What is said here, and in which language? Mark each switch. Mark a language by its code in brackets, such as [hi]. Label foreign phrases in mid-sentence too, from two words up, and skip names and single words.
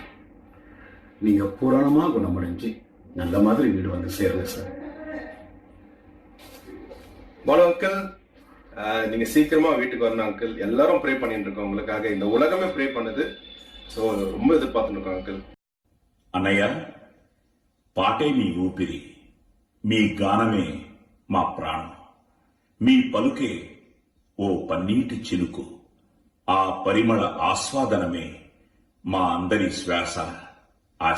[ta] நீங்கள் பூரணமாக குணமடைஞ்சு நல்ல மாதிரி வீடு வந்து சேருங்க சார். பாலு அங்கிள், நீங்க சீக்கிரமா வீட்டுக்கு வரணும் அங்கிள். எல்லாரும் ப்ரே பண்ணிட்டு இருக்கோம் உங்களுக்காக. இந்த உலகமே ப்ரே பண்ணுது. ஸோ ரொம்ப எதிர்பார்த்துட்டு இருக்கோம் அங்கிள். [te] అన్నయ్య, పాటే మీ ఊపిరి, మీ గానమే మా ప్రాణం, మీ పలుకే ఓ పన్నీటి చిలుకు, ఆ పరిమళ ఆస్వాదనమే మా అందరి శ్వాస, ఆశ.